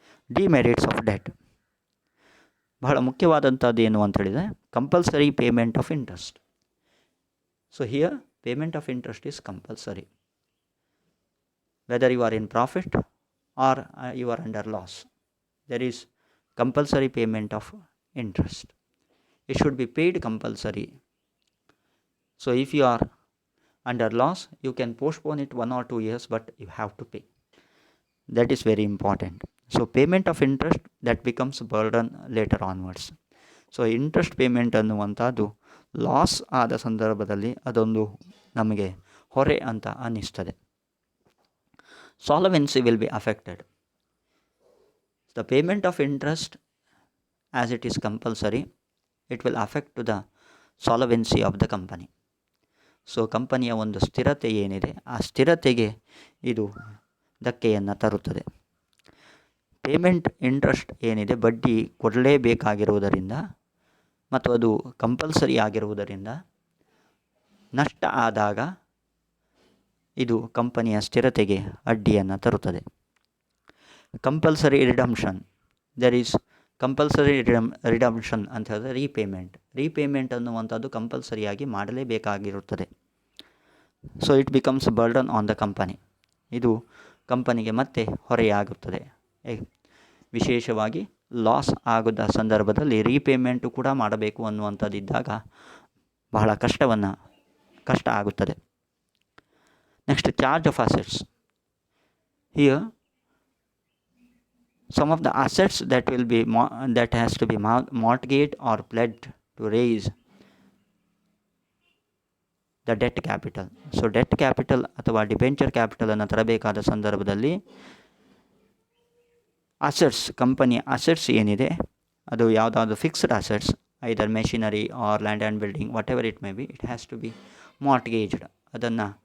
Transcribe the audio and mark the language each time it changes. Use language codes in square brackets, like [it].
[en] Demerits of debt. [kn] ಬಹಳ ಮುಖ್ಯವಾದಂಥದ್ದು ಏನು ಅಂತ ಹೇಳಿದರೆ [en] Compulsory payment of interest. So here payment of interest is compulsory whether you are in profit or you are under loss. there is compulsory payment of interest. It should be paid compulsory. So if you are under loss, you can postpone it 1 or 2 years, but you have to pay. That is very important. So payment of interest, that becomes burden later onwards. So interest payment [kn] ಅನ್ನುವಂಥದ್ದು loss ಆದ ಸಂದರ್ಭದಲ್ಲಿ ಅದೊಂದು ನಮಗೆ ಹೊರೆ ಅಂತ ಅನ್ನಿಸ್ತದೆ. [en] Solvency will be affected. The payment of interest, as it is compulsory, it will affect to the solvency of the company. [kn] So ಕಂಪನಿಯ ಒಂದು ಸ್ಥಿರತೆ ಏನಿದೆ ಆ ಸ್ಥಿರತೆಗೆ ಇದು ಧಕ್ಕೆಯನ್ನು ತರುತ್ತದೆ. ಪೇಮೆಂಟ್ ಇಂಟ್ರೆಸ್ಟ್ ಏನಿದೆ ಬಡ್ಡಿ ಕೊಡಲೇಬೇಕಾಗಿರುವುದರಿಂದ ಮತ್ತು ಅದು ಕಂಪಲ್ಸರಿ ಆಗಿರುವುದರಿಂದ ನಷ್ಟ ಆದಾಗ ಇದು ಕಂಪನಿಯ ಸ್ಥಿರತೆಗೆ ಅಡ್ಡಿಯನ್ನು ತರುತ್ತದೆ. Compulsory redemption. [en] there is compulsory redemption [kn] ಅಂತ ಹೇಳಿದ್ರೆ ರೀಪೇಮೆಂಟ್ ಅನ್ನುವಂಥದ್ದು ಕಂಪಲ್ಸರಿಯಾಗಿ ಮಾಡಲೇಬೇಕಾಗಿರುತ್ತದೆ. [en] So it becomes burden on the company. [kn] ಇದು ಕಂಪನಿಗೆ ಮತ್ತೆ ಹೊರೆಯಾಗುತ್ತದೆ. ವಿಶೇಷವಾಗಿ ಲಾಸ್ ಆಗದ ಸಂದರ್ಭದಲ್ಲಿ ರೀಪೇಮೆಂಟು ಕೂಡ ಮಾಡಬೇಕು ಅನ್ನುವಂಥದ್ದಿದ್ದಾಗ ಬಹಳ ಕಷ್ಟ ಆಗುತ್ತದೆ. [en] Next charge of assets. Here some of the assets that has to be mortgaged or pledged to raise the debt capital. So debt capital ಅಥವಾ debenture capital [kn] ಅನ್ನು ತರಬೇಕಾದ ಸಂದರ್ಭದಲ್ಲಿ [en] assets, [kn] ಕಂಪನಿಯ ಅಸೆಟ್ಸ್ ಏನಿದೆ ಅದು ಯಾವುದಾದ್ರು [en] Fixed assets, either machinery or land and building, whatever it may be, it has to be mortgaged. ಅದನ್ನು